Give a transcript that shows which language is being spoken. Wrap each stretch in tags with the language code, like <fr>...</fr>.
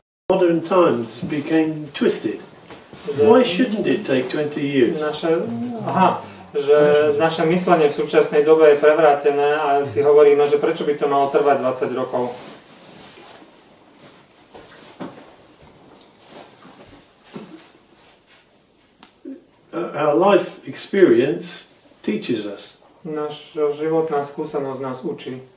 <en>Modern times became twisted. Why shouldn't it take 20 years?</en> <sk>Že naše myslenie v súčasnej dobe je prevrátené a si hovoríme, že prečo by to malo trvať 20 rokov.</sk> <en>Our life experience teaches us.</en> <sk>Naša životná skúsenosť nás učí.</sk>